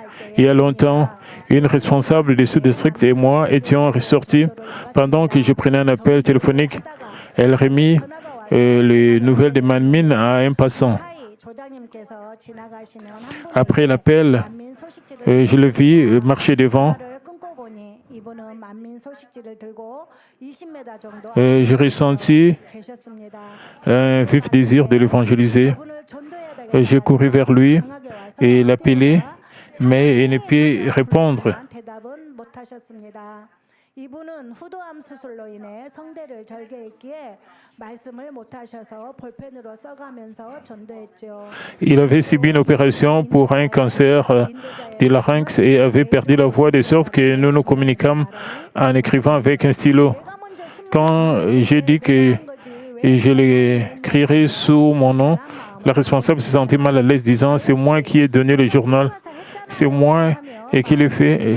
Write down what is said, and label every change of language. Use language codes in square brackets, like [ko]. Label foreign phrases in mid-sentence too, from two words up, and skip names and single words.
[fr] Il y a longtemps, une responsable du sous-district et moi étions ressortis. Pendant que je prenais un appel téléphonique, elle remit les nouvelles de Manmin à un passant. Après l'appel, je le vis marcher devant. [ko] 만민 소식지를 들고 20m 정도 [fr] j'ai ressenti [ko] 계셨습니다. [fr] un vif désir de l'évangéliser. [ko] 그분을 전도해야 [fr] J'ai couru vers lui et l'appelé, mais il ne put répondre. [ko] 대답은 못 하셨습니다. 이분은 후두암 수술로 인해 성대를 절개했기에 말씀을 못 하셔서 볼펜으로 써가면서 전도했죠. [fr] Il avait subi une opération pour un cancer du larynx et avait perdu la voix de sorte que nous nous communiquâmes en écrivant avec un stylo. Quand j'ai dit que je l'écrirai sous mon nom, la responsable se sentit mal à l'aise disant « c'est moi qui ai donné le journal, c'est moi qui l'ai fait ».